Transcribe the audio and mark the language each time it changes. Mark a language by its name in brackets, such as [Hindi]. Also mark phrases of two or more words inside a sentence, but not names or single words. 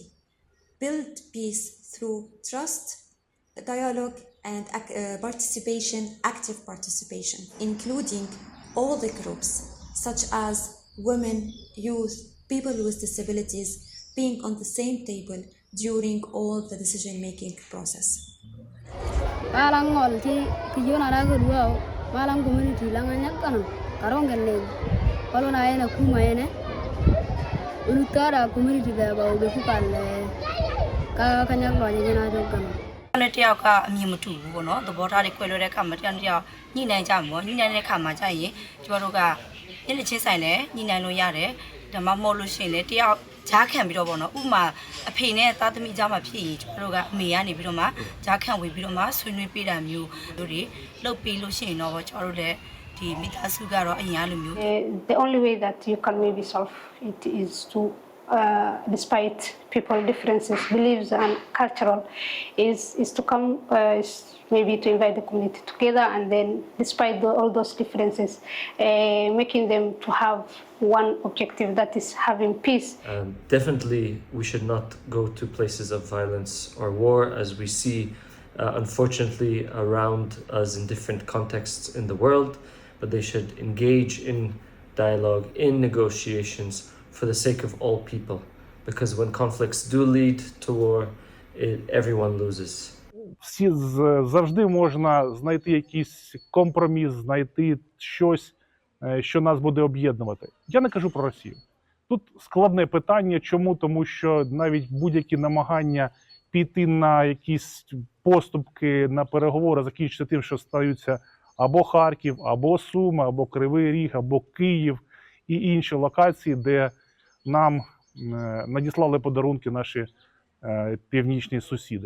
[English] Build peace through trust, dialogue, and active participation, including all the groups, such as women, youth, people with disabilities, being on the same table during all the decision-making process. [Burmese] community နဲ့တယောက်ကအမြင်မတူဘူးပေါ့နော်သဘောထားတွေခွဲလွဲတဲ့အခါမှာတယောက်နဲ့တယောက်ညှိနှိုင်းကြ မှာပေါ့ညှိနှိုင်းတဲ့အခါမှာကြာရင်ကျမတို့ကညှိနှိုင်းချင်းဆိုင်နဲ့ညှိနှိုင်းလို့ရတယ်ဒါမှမဟုတ်လို့ရှိရင်လည်းတယောက်ဂျားခံပြီးတော့ပေါ့နော်ဥမာအဖေနဲ့သားသမီးကြားမှာဖြစ်ရင်ကျမတို့ကအမေကနေပြီးတော့မှဂျားခံဝင်ပြီးတော့မှဆွေးနွေးပေးတာမျိုးတို့တွေလုပ်ပြီးလို့ရှိရင်တော့ကျမတို့လည်းဒီမိသားစုကတော့အရင်လိုမျိုး [English] The only way that you can maybe solve it is to despite people differences, beliefs and cultural is to come is maybe to invite the community together and then despite all those differences making them to have one objective that is having peace. Definitely we should not go to places of violence or war as we see unfortunately around us in different contexts in the world, but they should engage in dialogue, in negotiations for the sake of all people, because when conflicts do lead to war, everyone loses. [Ukrainian] Всі завжди можна знайти якийсь компроміс, знайти щось, що нас буде об'єднувати. Я не кажу про Росію. Тут складне питання. Чому? Тому що навіть будь-які намагання піти на якісь поступки, на переговори, закінчиться тим, що стаються або Харків, або Суми, або Кривий Ріг, або Київ і інші локації, де нам надіслали подарунки наші північні сусіди.